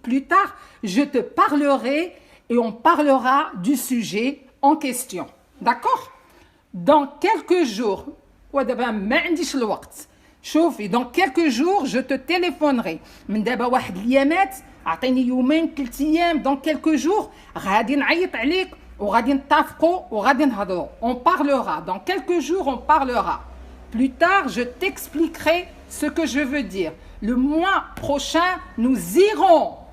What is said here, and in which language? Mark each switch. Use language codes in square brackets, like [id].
[fr] Plus tard je te parlerai et on parlera du sujet en question. D'accord? Dans quelques jours [ar] ودابا ما عنديش الوقت. شوفي [fr] dans quelques jours je te téléphonerai. [ar] من دابا واحد اليامات اعطيني يومين 3 ايام [fr] dans quelques jours [ar] غادي نعيط عليك وغادي نتفقوا وغادي نهضروا. [fr] On parlera dans quelques jours on parlera. Plus tard je t'expliquerai ce que je veux dire. Le mois prochain nous irons.